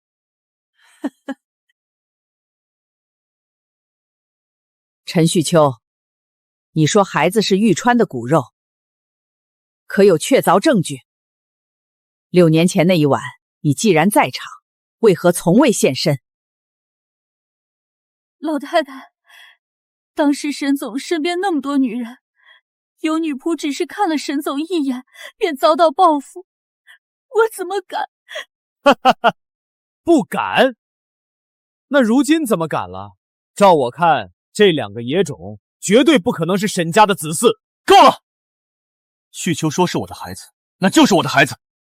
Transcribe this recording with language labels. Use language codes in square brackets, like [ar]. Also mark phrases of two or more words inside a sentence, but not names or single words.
[zh] 陳旭秋，你說孩子是玉川的骨肉，可有確鑿證據？6年前那一晚，你既然在場，為何從未現身？老太太，當時沈總身邊那麼多女人，有女僕只是看了沈總一眼，便遭到報復，我怎麼敢？不敢？那如今怎麼敢了？照我看，這2個野種絕對不可能是沈家的子嗣。夠了！旭秋說是我的孩子，那就是我的孩子。